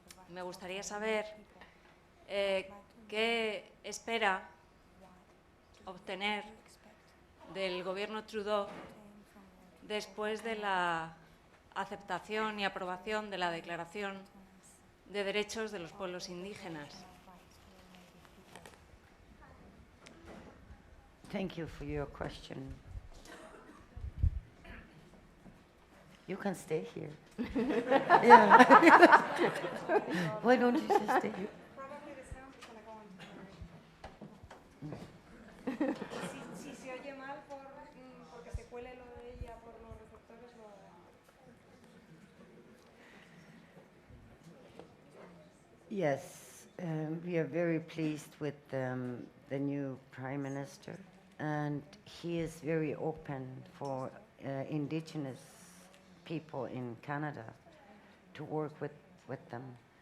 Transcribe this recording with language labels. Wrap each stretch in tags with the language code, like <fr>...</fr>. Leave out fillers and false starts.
<es>Me gustaría saber qué espera obtener del gobierno Trudeau después de la aceptación y aprobación de la Declaración de Derechos de los Pueblos Indígenas.</es> <en>Thank you for your question. You can stay here. Yeah. Why don't you just stay here? Probably the sound is gonna go on.</en> <es>Si se oye mal porque se cuele lo de ella por los receptores,</es> <en>Yes, we are very pleased with the new Prime Minister, and he is very open for Indigenous people in Canada to work with them.</en>